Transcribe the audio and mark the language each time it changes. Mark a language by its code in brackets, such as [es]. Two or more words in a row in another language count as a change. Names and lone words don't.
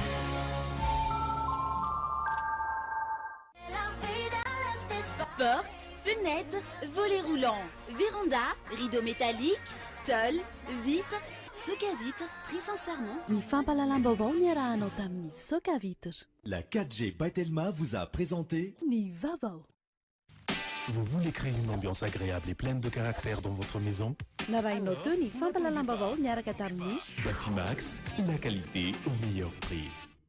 [fr] Porte, fenêtre, volets roulants, véranda, rideaux métalliques, tôle, vitre, soca-vitre, très sincèrement. [mg] Ny fampalalam-baovao niarahanao tamin'ny soca-vitre. [fr] La 4G by Telma vous a présenté [mg] Ny vaovao. [fr] Vous voulez créer une ambiance agréable et pleine de caractère dans votre maison? [mg] Narahinao teo ny fampalalam-baovao miaraka tamin'ny Batimax, [fr] la qualité au meilleur prix.